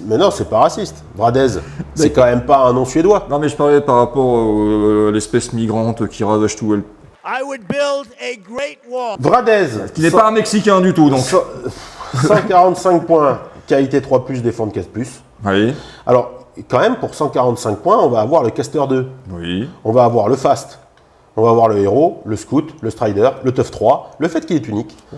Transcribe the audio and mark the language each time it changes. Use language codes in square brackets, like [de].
[fr] Mais non, c'est pas raciste. Vradez, c'est quand même pas un nom suédois. Non, mais je parlais par rapport à l'espèce migrante qui ravage tout. [en] I would build a great wall. [fr] Vradez, Qui n'est pas un Mexicain du tout, donc. 145 points, qualité 3+, défense 4+. Oui. Alors, quand même, pour 145 points, on va avoir le caster 2. Oui. On va avoir le fast. On va avoir le héros, le scout, le strider, le tough 3, le fait qu'il est unique.